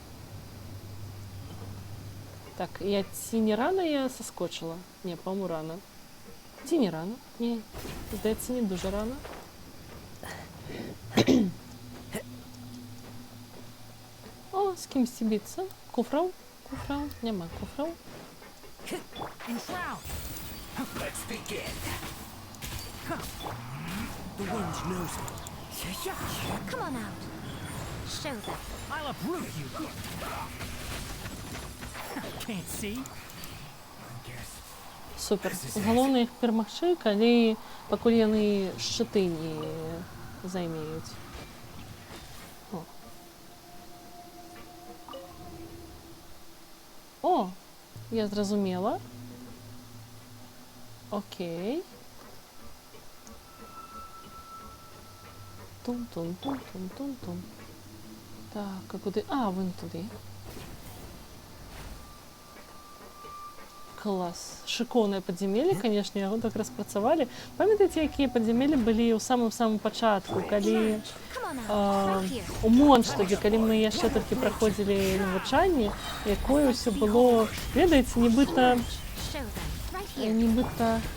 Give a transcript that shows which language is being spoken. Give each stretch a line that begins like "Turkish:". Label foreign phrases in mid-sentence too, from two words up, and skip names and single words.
Belarusian: Так, ці не рана я саскочыла? Не, па-мому, рана. Ці не рана? Не, здаецца, не дуже рана. О, з кімсьці біцца. Куфраў? Куфраў? Няма куфраў.
English: Let's begin. The wind knows me. Come on out. Show them. I'll uproot you. Can't see.
Belarusian: Супер. Галоўна іх перамагчы, калі пакуль яны шчыты не займеюць. О, я зразумела. Окей. Тум-тум-тум-тум-тум-тум.
Ukrainian: Так, а куди? А, вон туди. Клас.
Belarusian: Шикоўнае падзямелле, канешне, яго так распрацавалі. Памятаеце, якія падзямеллі былі ў самым-самым пачатку, калі у Монштаге, калі мы яшчэ толькі праходзілі навучанне, якое ўсё было, ведаеце, нібыта Нібито...